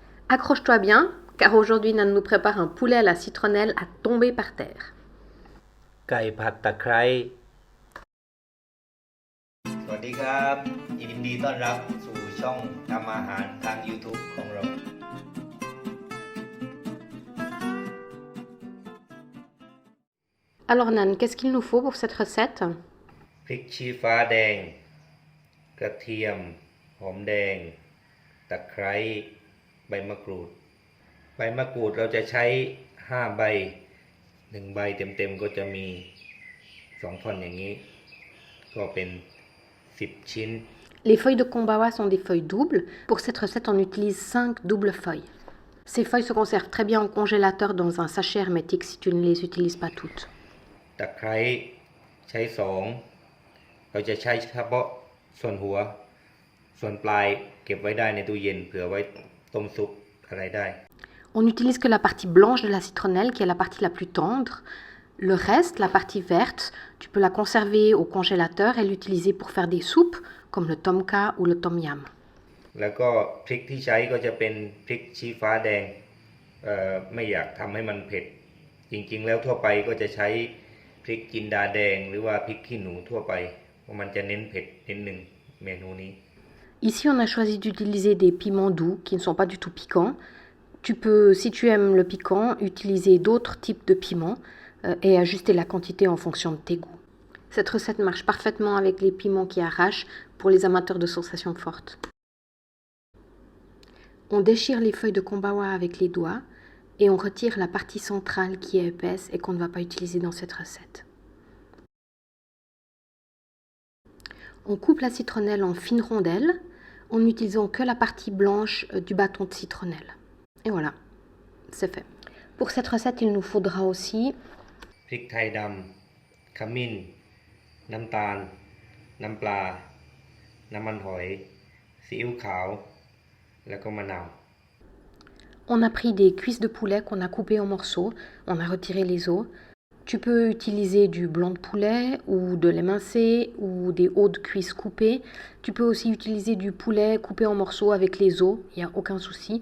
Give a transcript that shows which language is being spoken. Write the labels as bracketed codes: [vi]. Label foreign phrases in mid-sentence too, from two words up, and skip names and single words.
[fr] Accroche-toi bien, car aujourd'hui Nan nous prépare un poulet à la citronnelle à tomber par terre. [th] ไก่ผัดตะไคร้สวัสดีครับยินดีต้อนรับสู่ช่องทำอาหารทาง YouTube ของเรา [fr] Alors Nan, qu'est-ce qu'il nous faut pour cette recette? [th] พริกชี้ฟ้าแดงกระเทียมหอมแดงตะไคร้ใบมะกรูดเราจะใช้5ใบ1ใบเต็มๆก็จะมี2ท่อนอย่างนี้ก็เป็น10ชิ้น [fr] Les feuilles de kombawa sont des feuilles doubles. Pour cette recette, on utilise 5 doubles feuilles. Ces feuilles se conservent très bien au congélateur dans un sachet hermétique si tu ne les utilises pas toutes. [th] ตะไคร้ใช้2เราจะใช้เฉพาะส่วนหัวส่วนปลายเก็บไว้ได้ในตู้เย็นเผื่อไว้ต้มซุปอะไรได้ [fr] On n'utilise que la partie blanche de la citronnelle qui est la partie la plus tendre. Le reste, la partie verte, tu peux la conserver au congélateur et l'utiliser pour faire des soupes comme le tomka ou le tom yam. แล้วก็พริกที่ใช้ก็จะเป็นพริกชี้ฟ้าแดงไม่อยากทำให้มันเผ็ดจริงๆแล้วทั่วไปก็จะใช้พริกจินดาแดงหรือว่าพริกขี้หนูทั่วไปเพราะมันจะเน้นเผ็ดนิดนึงเมนูนี้ Ici, on a choisi d'utiliser des piments doux qui ne sont pas du tout piquants. Tu peux, si tu aimes le piquant, utiliser d'autres types de piments et ajuster la quantité en fonction de tes goûts. Cette recette marche parfaitement avec les piments qui arrachent pour les amateurs de sensations fortes. On déchire les feuilles de kombawa avec les doigts et on retire la partie centrale qui est épaisse et qu'on ne va pas utiliser dans cette recette. On coupe la citronnelle en fines rondelles en n'utilisant que la partie blanche du bâton de citronnelle. Et voilà, c'est fait. Pour cette recette, il nous faudra aussi [th] พริกไทยดำขมิ้นน้ำตาลน้ำปลาน้ำมันหอยซีอิ๊วขาวแล้วก็มะนาว [fr] On a pris des cuisses de poulet qu'on a coupées en morceaux, on a retiré les os. Tu peux utiliser du blanc de poulet ou de l'émincé ou des os de cuisse coupés. Tu peux aussi utiliser du poulet coupé en morceaux avec les os, il n'y a aucun souci.